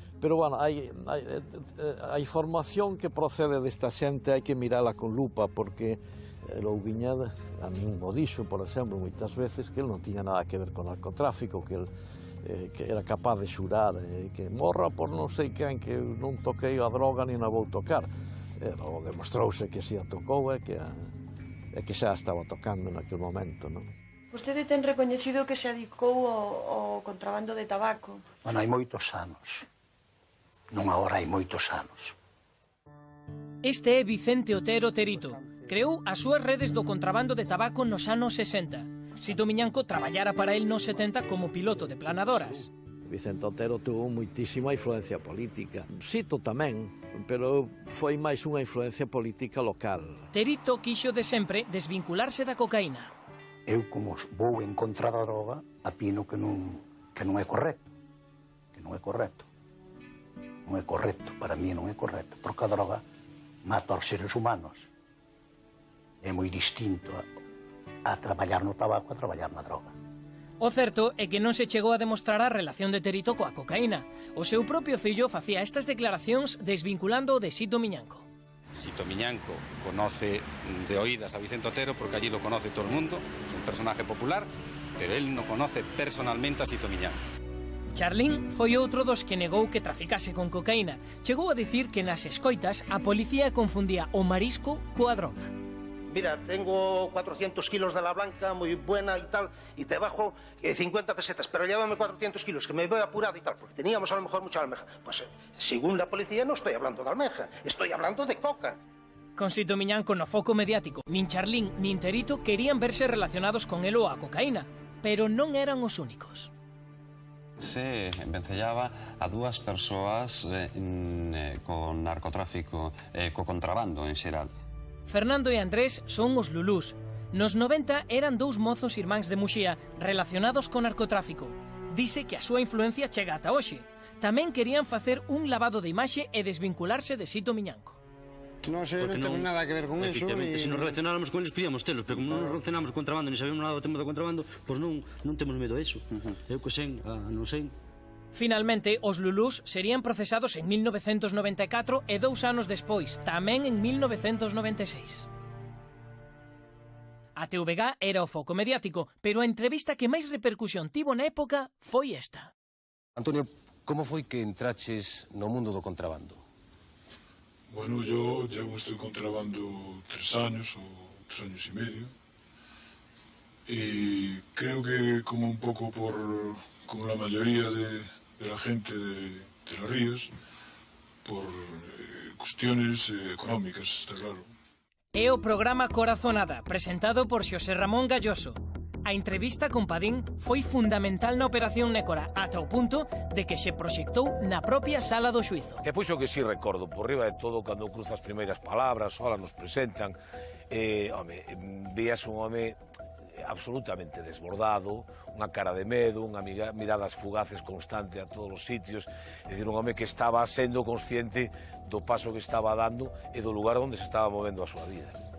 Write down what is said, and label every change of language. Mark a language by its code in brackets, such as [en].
[gl] Pero, bueno, a información que procede desta xente hai que mirala con lupa, porque Louviña a min mo dixo, por exemplo, moitas veces que ele non tiña nada que ver con narcotráfico, que ele que era capaz de xurar que morra por non sei quen, que non toquei a droga ni na vou tocar. Demostrouse que si a tocou e que xa estaba tocando naquele momento, non? Vostede ten recoñecido que se adicou ao contrabando de tabaco. Bueno, hai moitos anos. Non agora, hai moitos anos. Este é Vicente Otero Terito. Creou as súas redes do contrabando de tabaco nos anos 60. Sito Miñanco traballara para el nos 70 como piloto de planadoras. Vicente Otero tuvo moitísima influencia política. Sito tamén, pero foi máis unha influencia política local. Terito quixo de sempre desvincularse da cocaína. Eu, como vou en contra da droga, apino que non é correcto. Que non é correcto. Non é correcto, para mí non é correcto, porque a droga mata aos seres humanos. É moi distinto a traballar no tabaco a traballar na droga. O certo é que non se chegou a demostrar a relación de Terito coa cocaína. O seu propio fillo facía estas declaracións desvinculando o de Sito Miñanco. [es] Sito Miñanco conoce de oídas a Vicente Otero porque allí lo conoce todo el mundo, es un personaje popular, pero él no conoce personalmente a Sito Miñanco. [gl] Charlín foi outro dos que negou que traficase con cocaína. Chegou a dicir que nas escoitas a policía confundía o marisco coa droga. [es] Mira, tengo 400 kilos de la blanca, muy buena y tal, y te bajo 50 pesetas, pero llévame 400 kilos, que me voy apurado y tal, porque teníamos a lo mejor mucha almeja. Pues según la policía no estoy hablando de almeja, estoy hablando de coca. [gl] Con Sito Miñanco no foco mediático, nin Charlín nin Terito querían verse relacionados con el ou a cocaína, pero non eran os únicos. Se vencellaba a dúas persoas con narcotráfico, co contrabando en xeral. Fernando e Andrés son os Lulús. Nos 90 eran dous mozos irmáns de Muxía relacionados con narcotráfico. Dice que a súa influencia chega ata hoxe. Tamén querían facer un lavado de imaxe e desvincularse de Sito Miñanco. Non sei, non temos nada que ver con eso. Efectivamente, se nos relacionáramos con eles, podíamos telos, pero como non nos relacionamos con contrabando, ni sabemos nada do tema do contrabando, pois non temos medo a eso. Eu que sei, non sei. Finalmente, os lulús serían procesados en 1994 e 2 anos despois, tamén en 1996. A TVG era o foco mediático, pero a entrevista que máis repercusión tivo na época foi esta. Antonio, como foi que entraches no mundo do contrabando? [es] Bueno, yo llevo este contrabando 3 años o 3 años y medio, y creo que como un poco como la mayoría de la gente de Los Ríos, por cuestiones económicas, está claro. [gl] É o programa Corazonada, presentado por Xosé Ramón Galloso. A entrevista con Padín foi fundamental na Operación Nécora, ata o punto de que se proxectou na propia sala do xuízo. E pois o que si recordo, por riba de todo, cando cruzo as primeiras palabras, ola nos presentan, veas un home absolutamente desbordado, unha cara de medo, unha miradas fugaces constante a todos os sitios, é dicir, un home que estaba sendo consciente do paso que estaba dando e do lugar onde se estaba movendo a súa vida.